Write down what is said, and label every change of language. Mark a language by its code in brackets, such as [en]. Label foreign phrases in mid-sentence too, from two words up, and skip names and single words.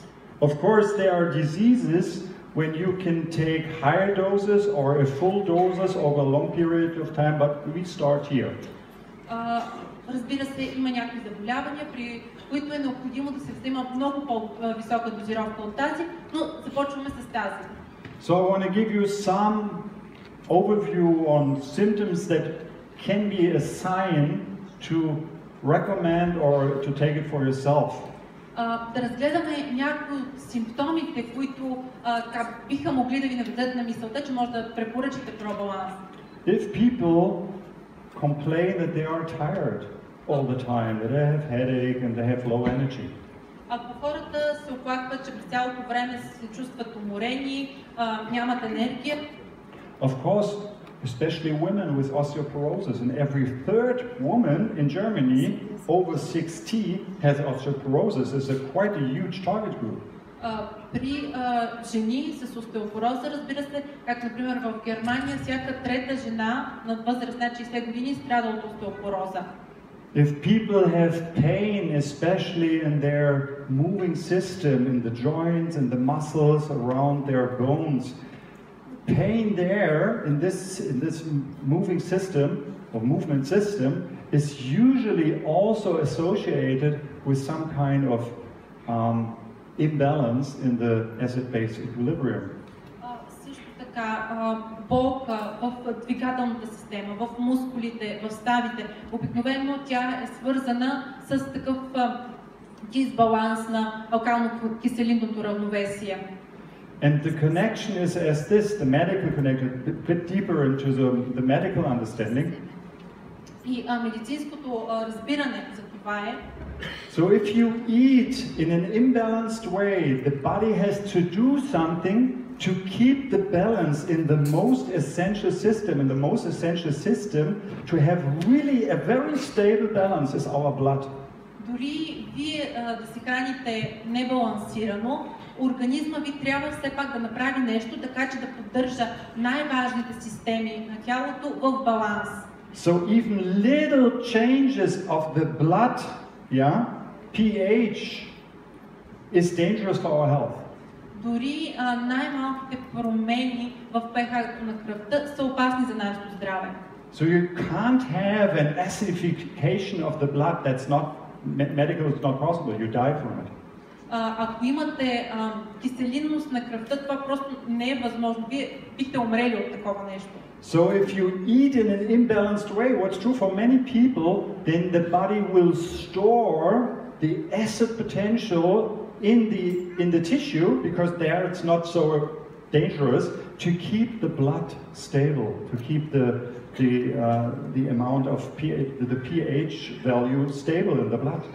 [en] Of course, there are diseases when you can take higher doses or a full doses over a long period of time, but we start here. [bg] Разбира се, има някакви заболявания, при които е необходимо да се взема много по-висока дозировка от тази, но започваме с тази. [en] So I want to give you some overview on symptoms that can be a sign to recommend or to take it for yourself. [bg] да разгледаме някои от симптомите, които биха могли да ви наведат на мисълта, че може да препоръчате пробаланс. [en] If people complain that they are tired all the time, that they have headache and they have low energy. [bg] Ако хората се оплакват, че през цялото време се чувстват уморени, нямат енергия. [en] Of course, especially women with osteoporosis, and every third woman in Germany over 60 has osteoporosis. It's quite a huge target group. [bg] При жени с остеопороза, разбира се, както например в Германия, всяка трета жена на възраст над 60 години страда от остеопороза. [en] If people have pain, especially in their moving system, in the joints and the muscles around their bones, pain there in this moving system or movement system is usually also associated with some kind of imbalance in the acid-base equilibrium. [bg] Също така, болка в двигателната система, в мускулите, в ставите, обикновено тя е свързана с такъв дисбаланс на алкално-киселинното равновесие. [en] And the connection is as this, the medical connection, a bit deeper into the medical understanding. [bg] И медицинското разбиране за това е. [en] So if you eat in an imbalanced way, the body has to do something to keep the balance in the most essential system. And the most essential system to have really a very stable balance is our blood. [bg] Дори вие да се храните небалансирано, организма ви трябва все пак да направи нещо, така че да поддържа най-важните системи на тялото в баланс. [en] So even little changes of the blood, pH, is dangerous for our health. [bg] Дори най-малките промени в pH-то на кръвта са опасни за нашето здраве. [en] So you can't have an acidification of the blood that's not medical, it's not possible. You die from it. [bg] Ако имате киселинност на кръвта, това просто не е възможно. Вие бихте умрели от такова нещо. [en] So if you eat in an imbalanced way, what's true for many people, then the body will store the acid potential in the tissue, because there it's not so dangerous, to keep the blood stable, to keep the amount of pH value stable in the blood.